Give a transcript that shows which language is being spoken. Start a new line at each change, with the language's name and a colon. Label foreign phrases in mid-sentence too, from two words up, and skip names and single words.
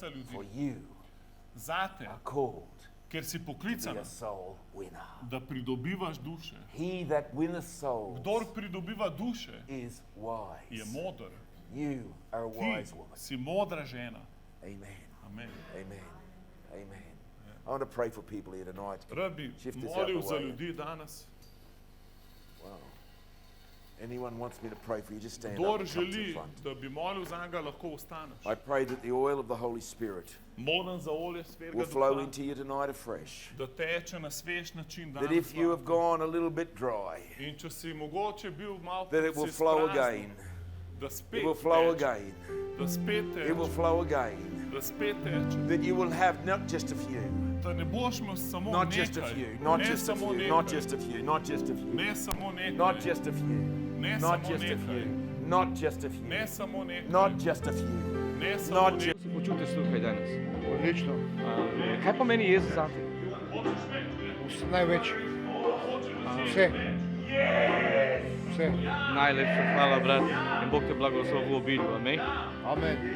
English: For
Slovenian: ljudi.
English: you
Slovenian: Zate,
English: are called
Slovenian: ker si
English: to
Slovenian: poklican,
English: be a soul winner.
Slovenian: da pridobivaš duše.
English: He that winneth souls
Slovenian: Kdor pridobiva duše,
English: is
Slovenian: je
English: wise.
Slovenian: moder.
English: You are a
Slovenian: Ti
English: wise woman.
Slovenian: si modra žena.
English: Amen.
Slovenian: Amen.
English: Amen. Amen. I want to pray for people here tonight.
Slovenian: Rad bi
English: Shift this out
Slovenian: molil
English: the
Slovenian: za
English: way.
Slovenian: ljudi danes.
English: Wow. Anyone wants me to pray for you, just stand up
Slovenian: Kdor
English: and come to the
Slovenian: želi,
English: front.
Slovenian: da bi molil za njega, lahko ostaneš.
English: I pray that the oil of the Holy Spirit
Slovenian: Molim za olje svetega
English: will flow
Slovenian: duha,
English: into you tonight afresh.
Slovenian: da teče na svež način
English: That
Slovenian: danes.
English: if you have
Slovenian: vanj.
English: gone a little bit dry,
Slovenian: In če si mogoče bil malo
English: that it will
Slovenian: si
English: flow
Slovenian: izpraznil,
English: again.
Slovenian: da spet
English: It will flow
Slovenian: teče,
English: again.
Slovenian: da spet
English: It will
Slovenian: teče,
English: flow again.
Slovenian: da spet teče.
English: That you will have not just a few,
Slovenian: Da ne boš imel samo
English: not just a
Slovenian: nekaj,
English: few, not
Slovenian: ne
English: just a
Slovenian: samo
English: few,
Slovenian: nekaj,
English: not just a few, not just a few,
Slovenian: ne samo nekaj,
English: not just a few,
Slovenian: ne
English: not
Slovenian: samo
English: just a
Slovenian: nekaj,
English: few, not just a few,
Slovenian: ne samo nekaj,
English: not just a few,
Slovenian: ne samo
English: not
Slovenian: nekaj.
English: just.
Slovenian: Se počutiš tukaj danes? Odlično, Kaj pomeni Jezus zate? največ. Vse. Vse. Najlepša hvala, brat, in Bog te blagoslovi v obilju, amen. Amen.